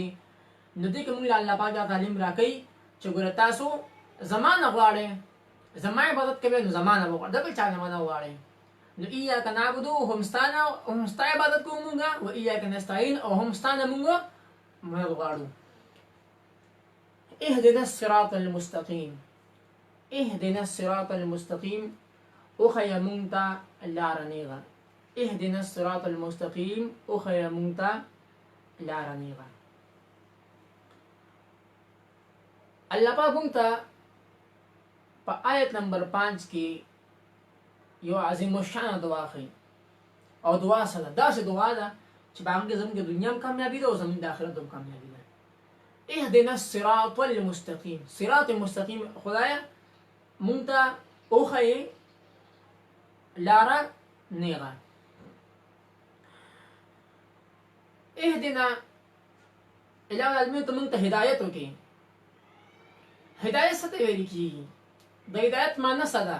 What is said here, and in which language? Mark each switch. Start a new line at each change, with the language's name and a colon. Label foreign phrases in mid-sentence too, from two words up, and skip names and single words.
Pashto: نو دې کې موږ له الله پاک دا تعلیم راکوي چې ګوره تاسو زما نه غواړئ، زما عبادت کوئ نو زما نه به غواړئ، د بل چا نه به نه غواړئ. نو
Arabic: ایاک نعبدو
Pashto: هم ستا عبادت کوو مونږ،
Arabic: و ایاک نستعین
Pashto: او هم ستا نه مونږ مدد غواړو.
Arabic: اهدنا الصراط المستقیم، اهدنا الصراط المستقیم،
Pashto: وښیه مونږ ته لاره نیغه.
Arabic: اهدنا الصراط المستقیم،
Pashto: وښیه مونږ ته لاره نیغه. الله پاک مونږ ته په آیت نمبر 5 کې یو عظیم الشان دعا ښیي، او دعا څه ده؟ داسې دعا ده چې په هغه کې زموږ د دنیا هم کامیابي ده او زموږ د آخرت هم کامیابي ده.
Arabic: اهدنا الصراط المستقیم،
Pashto: صراط مستقیم خدایه مونږ ته وښیې لاره نیغه.
Arabic: اهدنا الهي العالمین
Pashto: ته مونږ ته هدایت وکړي. هدایت څه ته ویل کېږي؟ د هدایت معنی څه ده؟